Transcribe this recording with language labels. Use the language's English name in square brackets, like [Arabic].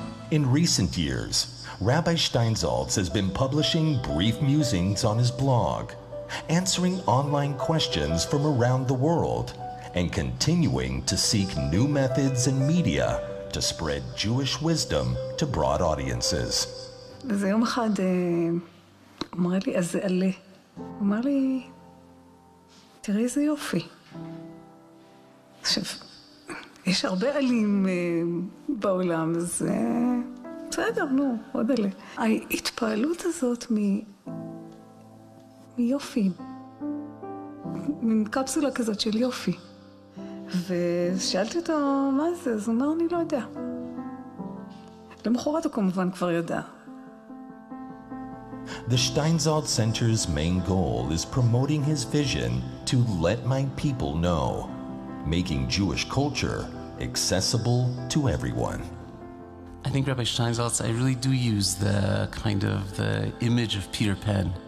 [English] In recent years, Rabbi Steinsaltz has been publishing brief musings on his blog, answering online questions from around the world, and continuing to seek new methods and media to spread Jewish wisdom to broad audiences. [Hebrew] וזה יום אחד, אמר לי, אז זה עלה. אמר לי, תראי איזה יופי. עכשיו, יש הרבה עלים בעולם, אז בסדר, נו, עוד עלה. ההתפעלות הזאת מיופי, מין קפסולה כזאת של יופי. ושאלתי אותו מה זה, אז הוא אמר, אני לא יודע. למחרת הוא כמובן כבר ידע. [English] The Steinsaltz Center's main goal is promoting his vision to let my people know, making Jewish culture accessible to everyone. I think Rabbi Steinsaltz, I really do use the kind of the image of Peter Pan.